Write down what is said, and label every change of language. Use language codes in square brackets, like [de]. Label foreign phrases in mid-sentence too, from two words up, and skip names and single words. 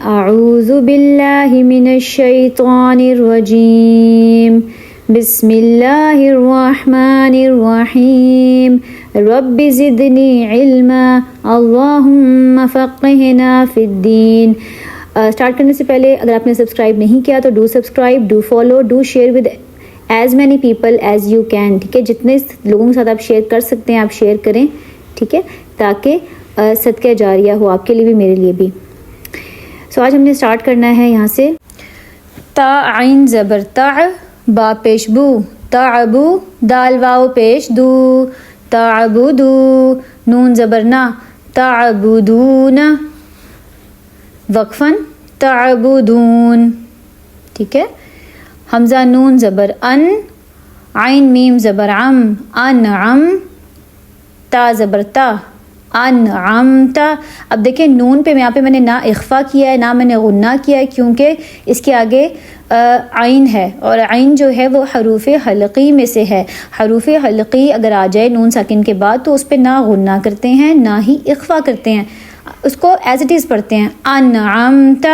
[ar] اعوذ باللہ من الشیطان الرجیم, بسم اللہ الرحمن الرحیم, رب زدنی علما اللہم فقہنا فی الدین. [ur] اسٹارٹ کرنے سے پہلے اگر آپ نے سبسکرائب نہیں کیا تو [en] do subscribe, do follow, do share with as many people as you can. [ur] ٹھیک ہے, جتنے لوگوں کے ساتھ آپ شیئر کر سکتے ہیں آپ شیئر کریں. ٹھیک ہے, تاکہ صدقہ جاریہ ہو آپ کے لیے بھی میرے لیے بھی. سو آج ہم نے اسٹارٹ کرنا ہے یہاں سے. تا عین زبر تا, با پیش بو, تعبو, دال واو پیش دو, تعبدو, نون زبر نا, تعبدون, وقفاً تعبدون. ٹھیک ہے, حمزہ نون زبر ان, عین میم زبر عم, انعم, تا زبر تا, انعمتا. اب دیکھیں نون پہ یہاں پہ میں نے نہ اخفا کیا ہے نہ میں نے غنہ کیا ہے, کیونکہ اس کے آگے عین ہے, اور عین جو ہے وہ حروف حلقی میں سے ہے. حروف حلقی اگر آ جائے نون ساکن کے بعد تو اس پہ نہ غنہ کرتے ہیں نہ ہی اخفا کرتے ہیں, اس کو [en] as it is [ur] پڑھتے ہیں انعمتا.